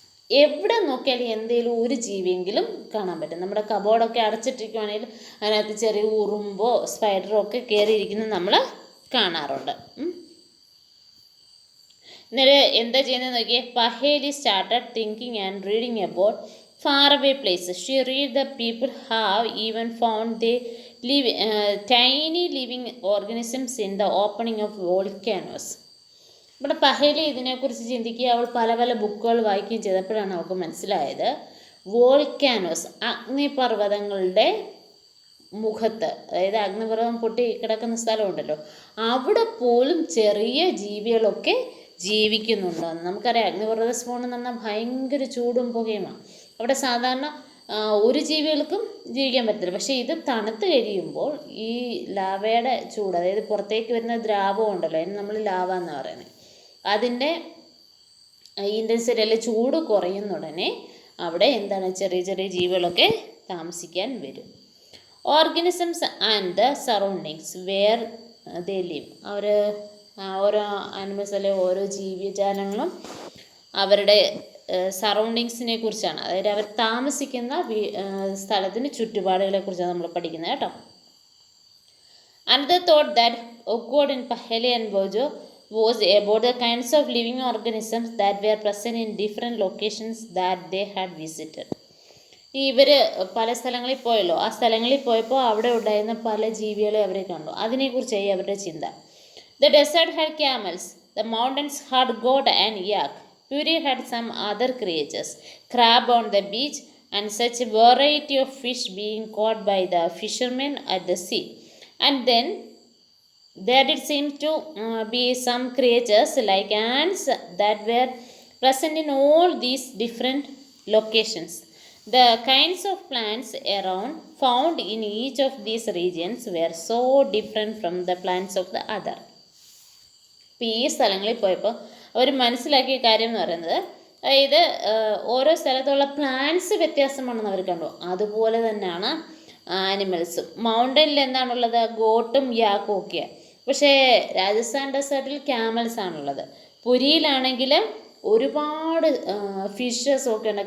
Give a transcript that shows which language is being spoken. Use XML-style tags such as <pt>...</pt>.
<ml>എവിടെ നോക്കിയാലും എന്തെങ്കിലും ഒരു ജീവിയെങ്കിലും കാണാൻ പറ്റും. നമ്മുടെ കബോർഡൊക്കെ അടച്ചിട്ടിരിക്കുകയാണെങ്കിൽ അതിനകത്ത് ചെറിയ ഉറുമ്പോ സ്പൈഡറോ ഒക്കെ കയറിയിരിക്കുന്നത് നമ്മൾ കാണാറുണ്ട്. എന്നിട്ട് എന്താ ചെയ്യുന്നത് നോക്കിയേ.</ml> <en>Paheli started thinking and reading about far away places. She read the people have even found they live tiny living organisms in the opening of volcanoes.</en> <ml>ഇവിടെ പഹേലി ഇതിനെക്കുറിച്ച് ചിന്തിക്കുക. അവൾ പല പല ബുക്കുകൾ വായിക്കുകയും ചെയ്തപ്പോഴാണ് അവൾക്ക് മനസ്സിലായത് വോൾക്കാനോസ്, അഗ്നിപർവ്വതങ്ങളുടെ മുഖത്ത്, അതായത് അഗ്നിപർവ്വതം പൊട്ടി കിടക്കുന്ന സ്ഥലമുണ്ടല്ലോ, അവിടെ പോലും ചെറിയ ജീവികളൊക്കെ ജീവിക്കുന്നുണ്ടോ. നമുക്കറിയാം അഗ്നിപർവ്വത സ്ഫോടനം എന്ന് പറഞ്ഞാൽ ഭയങ്കര ചൂടും പുകയുമാണ്. അവിടെ സാധാരണ ഒരു ജീവികൾക്കും ജീവിക്കാൻ പറ്റില്ല. പക്ഷേ ഇത് തണുത്ത് കഴിയുമ്പോൾ ഈ ലാവയുടെ ചൂട്, അതായത് പുറത്തേക്ക് വരുന്ന ദ്രാവകം ഉണ്ടല്ലോ, അതിന് നമ്മൾ ലാവ എന്ന് പറയുന്നത്, അതിൻ്റെ ഇൻറ്റൻസിറ്റി അല്ലെ ചൂട് കുറയുന്ന ഉടനെ അവിടെ എന്താണ് ചെറിയ ചെറിയ ജീവികളൊക്കെ താമസിക്കാൻ വരും.</ml> <en>Organisms and the surroundings where they live.</en> <ml>അവർ ഓരോ ആനിമൽസ് അല്ലെ ഓരോ ജീവജാലങ്ങളും അവരുടെ സറൗണ്ടിങ്സിനെ കുറിച്ചാണ്, അതായത് അവർ താമസിക്കുന്ന സ്ഥലത്തിന് ചുറ്റുപാടുകളെ കുറിച്ചാണ് നമ്മൾ പഠിക്കുന്നത് കേട്ടോ.</ml> <en>Another thought that occurred in Paheli and Bojo was about the kinds of living organisms that were present in different locations that they had visited.</en> <ml>ഇവർ പല സ്ഥലങ്ങളിൽ പോയല്ലോ, ആ സ്ഥലങ്ങളിൽ പോയപ്പോൾ അവിടെ ഉണ്ടായിരുന്ന പല ജീവികളെ അവരെ കണ്ടു. അതിനെക്കുറിച്ചായി അവരുടെ ചിന്ത.</ml> <en>The desert had camels, the mountains had goat and yak. Puri had some other creatures, crab on the beach, and such a variety of fish being caught by the fishermen at the sea. And then there did seem to be some creatures like ants that were present in all these different locations. The kinds of plants around found in each of these regions were so different from the plants of the other.</en> <ml>ഇപ്പോൾ ഈ സ്ഥലങ്ങളിൽ പോയപ്പോൾ അവർ മനസ്സിലാക്കിയ കാര്യം എന്ന് പറയുന്നത്, അതായത് ഓരോ സ്ഥലത്തുള്ള പ്ലാന്റ്സ് വ്യത്യാസമാണെന്ന് അവർ കണ്ടു. അതുപോലെ തന്നെയാണ് ആനിമൽസും. മൗണ്ടനിൽ എന്താണുള്ളത്, ഗോട്ടും യാക്കും ഒക്കെയാണ്. പക്ഷേ രാജസ്ഥാൻ ഡെസേർട്ടിൽ ക്യാമൽസ് ആണുള്ളത്. പുരിയിലാണെങ്കിൽ ഒരുപാട് ഫിഷസ് ഒക്കെ ഉണ്ട്.</ml>